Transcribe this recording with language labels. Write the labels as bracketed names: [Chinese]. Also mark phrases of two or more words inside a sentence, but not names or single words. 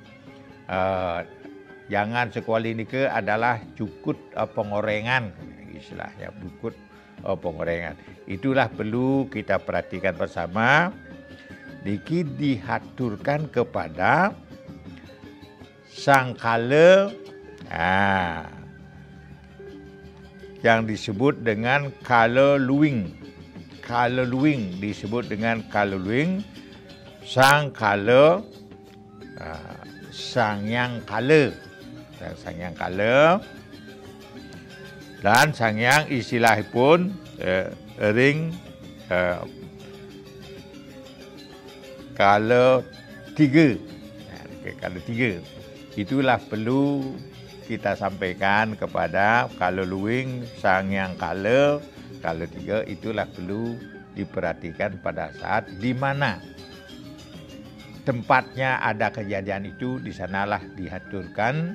[Indonesian] Jangan sekuali ini adalah cukut pengorengan, istilahnya cukut pengorengan. Itulah perlu kita perhatikan bersama. Dikit dihaturkan kepada sang kala, yang disebut dengan kala luwing. Kala luwing disebut dengan kala luwing, sang kala, sang yang kala, dan sang yang [Balinese] istilahipun ring [Indonesian] kala tiga. Kala tiga itulah perlu kita sampaikan kepada kala luwing, sang yang kala tiga. Itulah perlu diperhatikan pada saat di mana tempatnya ada kejadian itu, di sanalah dihaturkan.